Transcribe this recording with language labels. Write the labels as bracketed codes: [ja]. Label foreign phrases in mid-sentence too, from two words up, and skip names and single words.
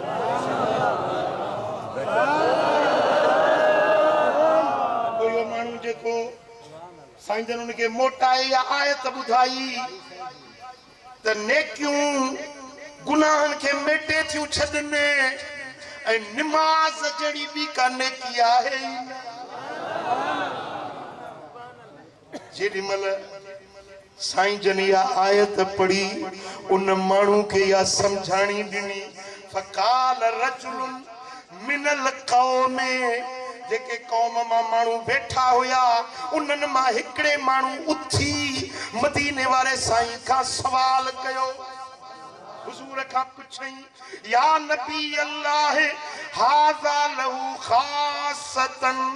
[sd] कोई माण्हू जेको साईं जन हुनखे मोटाए या आयत ॿुधाई त नेकियूं गुनाहनि खे मेटे थियूं छॾनि ऐं निमाज़ जहिड़ी ॿी का नेकी आहे ई न जेॾीमहिल साईं जन इहा आयत पढ़ी उन माण्हू खे इहा सम्झाणी ॾिनी [ar] فقال رجل من القوم [sd] जेके क़ौम मां माण्हू वेठा हुया उन्हनि मां हिकिड़े माण्हू उथी मदीने वारे साईं खां सवाल कयो हुज़ूर खां पुछई [ar] يا نبي الله هذا له خاصة